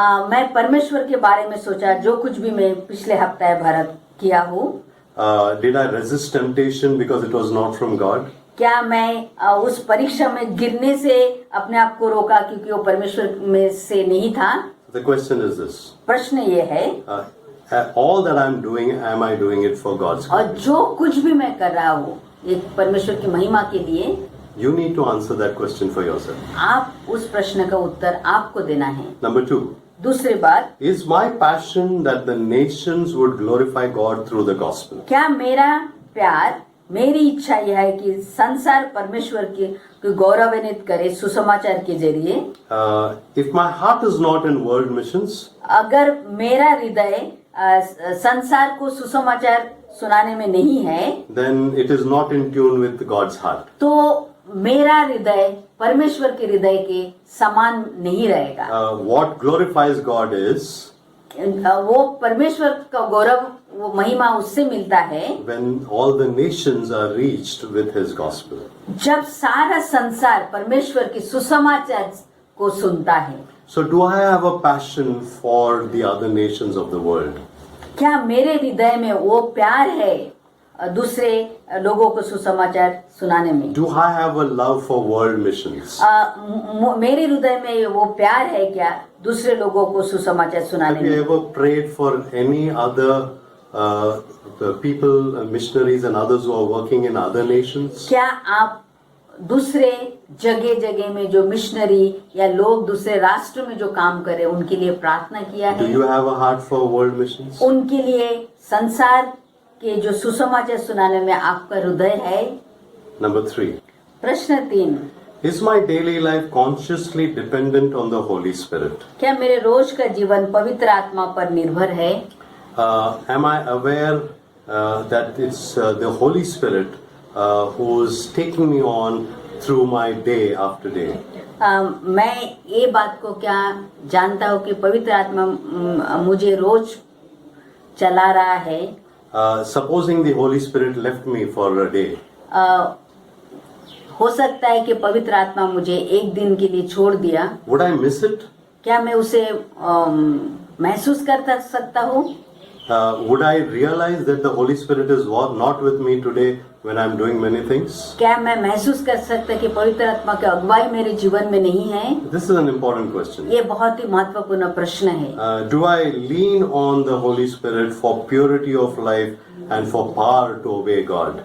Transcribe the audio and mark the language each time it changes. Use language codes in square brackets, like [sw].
[hi] मैं परमेश्वर के बारे में सोचा जो कुछ भी मैं पिछले हफ्ता भर किया हूँ। [en] Did I resist temptation because it was not from God? [hi] क्या मैं उस परीक्षा में गिरने से अपने आप को रोका क्योंकि वो परमेश्वर में से नहीं था? [en] The question is this. [hi] प्रश्न ये है, [en] All that I'm doing, am I doing it for God's [hi] और [en] glory? [hi] जो कुछ भी मैं कर रहा हूँ ये परमेश्वर की महिमा के लिए? [en] You need to answer that question for yourself. [hi] आप उस प्रश्न का उत्तर आपको देना है। [en] Number 2. [hi] दूसरी बात, [en] Is my passion that the nations would glorify God through the gospel? [hi] क्या मेरा प्यार, मेरी इच्छा यह है कि संसार परमेश्वर की गौरवान्वित करे सुसमाचार के जरिए? [en] If my heart is not in world missions, [hi] अगर मेरा हृदय संसार को सुसमाचार सुनाने में नहीं है, [en] then it is not in tune with God's heart. [hi] तो मेरा हृदय परमेश्वर के हृदय के समान नहीं रहेगा। [en] What glorifies God is [hi] वो परमेश्वर का गौरव, वो महिमा उससे मिलता है [en] when all the nations are reached with His gospel. [hi] जब सारा संसार परमेश्वर की सुसमाचार को सुनता है। [en] So do I have a passion for the other nations of the world? [hi] क्या मेरे हृदय में वो प्यार है दूसरे लोगों को सुसमाचार सुनाने में? [en] Do I have a love for world missions? [hi] मेरे हृदय में वो प्यार है क्या दूसरे लोगों को सुसमाचार सुनाने [en] Have you [hi] में? [en] ever prayed for any other the people, missionaries and others who are working in other nations? [hi] क्या आप दूसरे जगह जगह में जो मिशनरी या लोग दूसरे राष्ट्र में जो काम करे उनके लिए प्रार्थना किया [en] Do [hi] है? [en] you have a heart for world missions? [hi] उनके लिए संसार के जो सुसमाचार सुनाने में आपका हृदय है? [en] Number 3. [hi] प्रश्न 3, [en] Is my daily life consciously dependent on the Holy Spirit? [hi] क्या मेरे रोज का जीवन पवित्र आत्मा पर निर्भर है? [en] Am I aware that it's the Holy Spirit who's taking me on through my day after day? [hi] मैं ये बात को क्या जानता हूँ कि पवित्र आत्मा मुझे रोज चला रहा है? [en] Supposing the Holy Spirit left me for a day, [hi] हो सकता है कि पवित्र आत्मा मुझे एक दिन के लिए छोड़ दिया, [en] would I miss it? [hi] क्या मैं उसे महसूस कर सकता हूँ? [en] Would I realize that the Holy Spirit is not with me today when I'm doing many things? [hi] क्या मैं महसूस कर सकता कि पवित्र आत्मा की अगुवाई मेरे जीवन में नहीं है? [en] This is an important question. [hi] ये बहुत ही महत्वपूर्ण प्रश्न है। [en] Do I lean on the Holy Spirit for purity of life and for power to obey God?